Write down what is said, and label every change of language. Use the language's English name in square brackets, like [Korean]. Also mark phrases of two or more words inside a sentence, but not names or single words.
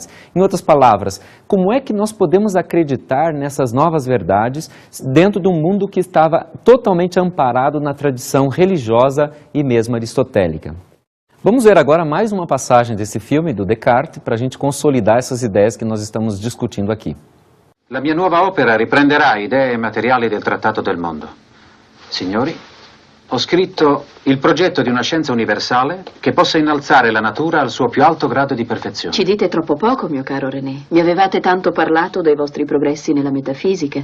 [Portuguese] Em outras palavras, como é que nós podemos acreditar nessas novas verdades dentro de um mundo que estava totalmente amparado na tradição religiosa e mesmo aristotélica? Vamos ver agora mais uma passagem desse filme, do Descartes, para a gente consolidar essas ideias que nós estamos discutindo aqui. [Italian] La mia nuova opera riprenderà idee e materiali del Trattato del Mondo. Signori, ho scritto il progetto di una scienza universale che possa innalzare la natura al suo più alto grado di perfezione. Ci dite troppo poco, mio caro René. Mi avevate tanto parlato dei vostri progressi nella metafisica.